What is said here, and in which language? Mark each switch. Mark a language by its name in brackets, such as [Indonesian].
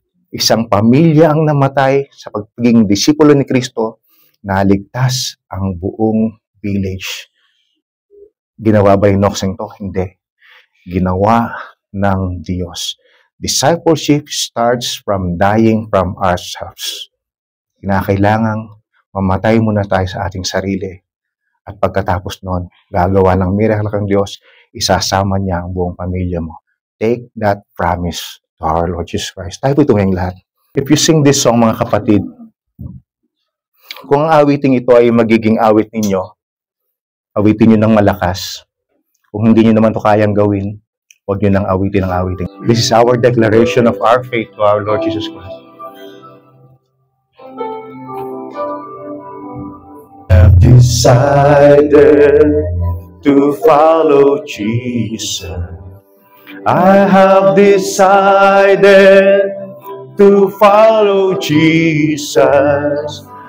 [Filipino] Isang pamilya ang namatay sa pagiging disipulo ni Kristo, naligtas ang buong village. Ginawa ba yung Nokseng to? Hindi. Ginawa ng Diyos. [English] Discipleship starts from dying from ourselves. [Filipino] Kinakailangang mamatay muna tayo sa ating sarili. At pagkatapos nun, gagawa ng miracle ng Diyos, isasama niya ang buong pamilya mo. [English] Take that promise to our Lord Jesus Christ. [Filipino] Tayo po ito ngayong lahat. [English] If you sing this song, [Filipino] mga kapatid, kung ang awiting ito ay magiging awit ninyo, awitin nyo ng malakas. Kung hindi nyo naman ito kayang gawin, huwag nyo nang awitin ang awitin. [English] This is our declaration of our faith to our Lord Jesus Christ. I've decided to follow Jesus. I have decided to follow Jesus.